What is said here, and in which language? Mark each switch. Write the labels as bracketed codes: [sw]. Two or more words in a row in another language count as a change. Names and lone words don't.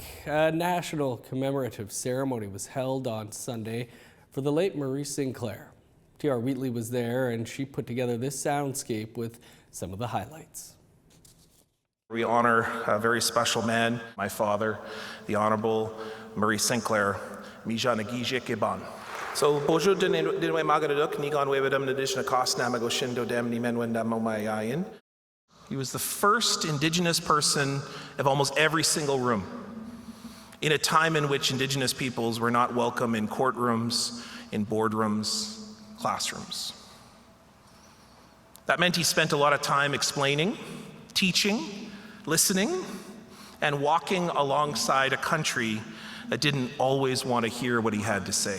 [en] A national commemorative ceremony was held on Sunday for the late Murray Sinclair. T.R. Wheatley was there, and she put together this soundscape with some of the highlights. We honor a very special man, my father, the Honorable Murray Sinclair, Mija Nagije Kiban. [oj] So, Bojo Dinwe Magaduk, Nigon Webedam Nadishna Kosna Magoshindo Dem Nimenwenda Momayayin. [en] He was the first Indigenous person of almost every single room in a time in which Indigenous peoples were not welcome in courtrooms, in boardrooms, classrooms. That meant he spent a lot of time explaining, teaching, listening, and walking alongside a country that didn't always want to hear what he had to say.